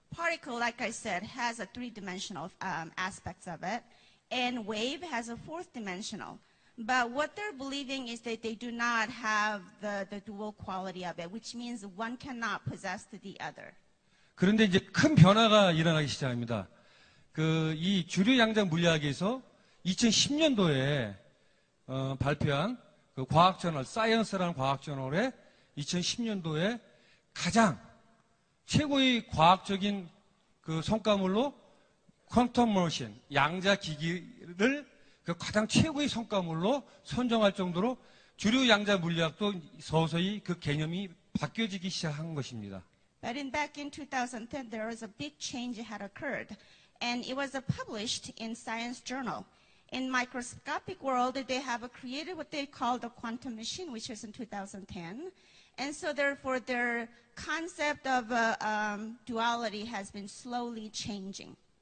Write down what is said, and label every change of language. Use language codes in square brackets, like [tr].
[en] Particle, like I said, has a three-dimensional aspects of it, and wave has a fourth-dimensional. But what they're believing is that they do not have the dual quality of it, which means one cannot possess the other. [ko] 그런데 이제 큰 변화가 일어나기 시작합니다. 이 주류 양자 물리학에서 2010년도에 발표한 그 과학저널, 사이언스라는 과학저널에 2010년도에 가장 최고의 과학적인 그 성과물로 퀀텀 머신, 양자 기기를 그 가장 최고의 성과물로 선정할 정도로 주류 양자 물리학도 서서히 그 개념이 바뀌어지기 시작한 것입니다. [en] But back in 2010, there was a big change that had occurred, and it was published in Science Journal. In microscopic world, they have created what they call the quantum machine, which is in 2010, and so therefore their concept of duality has been slowly changing.